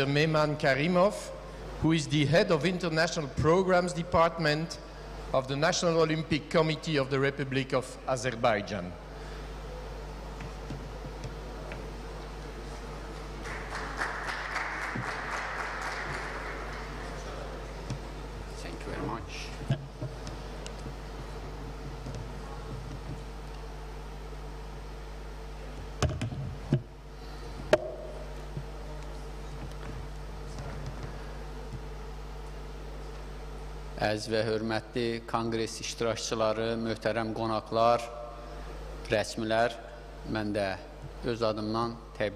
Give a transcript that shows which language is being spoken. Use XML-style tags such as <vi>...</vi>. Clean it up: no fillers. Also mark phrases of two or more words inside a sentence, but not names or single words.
<en>Mehman Karimov, who is the head of International Programs Department of the National Olympic Committee of the Republic of Azerbaijan. Thank you very much.</en> <az>Əziz və hörmətli konqres iştirakçıları, möhtərəm qonaqlar, rəsmilər, mən də öz adımdan təbii</az>